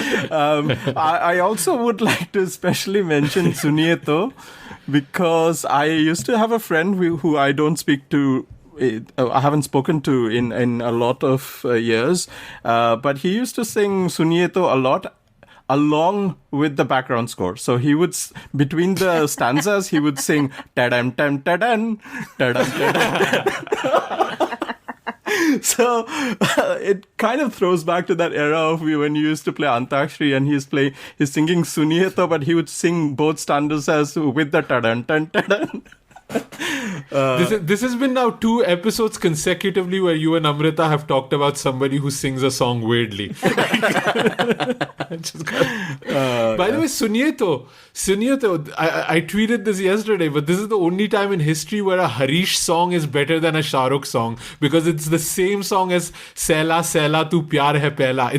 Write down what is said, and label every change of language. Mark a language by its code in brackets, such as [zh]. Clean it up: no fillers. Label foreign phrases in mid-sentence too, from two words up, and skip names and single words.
[en] I also would like to especially mention Suniye To, because I used to have a friend who I don't speak to. I haven't spoken to in a lot of years, but he used to sing Suniye To a lot along with the background score. So he would, between the stanzas, he would sing ta-dam tam ta-dan, ta-dam ta-dan. So it kind of throws back to that era of when you used to play Antakshari and he's singing Suniye To, but he would sing both stanzas with the ta-dan tan ta-dan. This has been now 2 episodes consecutively where you and Amrita have talked about somebody who sings a song weirdly. By the way, Suniye To, I tweeted this yesterday, but this is the only time in history where a Harish song is better than a Shahrukh song, because it's the same song as Sela Sela Tu Pyar Hai Pehla.